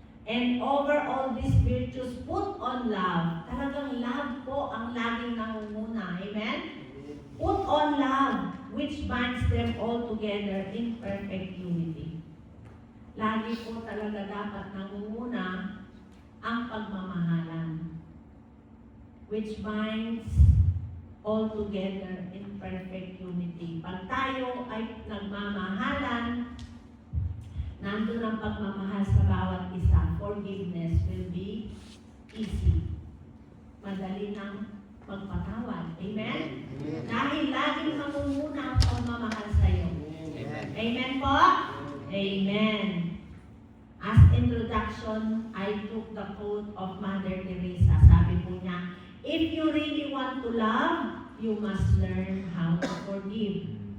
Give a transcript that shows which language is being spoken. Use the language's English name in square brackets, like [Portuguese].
[English] And over all these virtues, put on love. [Filipino] Talagang love po ang laging nangunguna. Amen? [English] Put on love, which binds them all together in perfect unity. [Filipino] Lagi po talaga dapat nangunguna ang pagmamahalan, [English] which binds all together in perfect unity. [Filipino] Pag tayo ay nagmamahalan, nandun ang pagmamahal sa bawat isa. [English] Forgiveness will be easy. [Filipino] Madali nang magpatawad. Amen? Amen. Dahil laging mamumuna ang pagmamahal sa iyo. Amen. Amen po? Amen. [English] As introduction, I took the quote of Mother Teresa. [Filipino] Sabi po niya, [English] if you really want to love, you must learn how to forgive.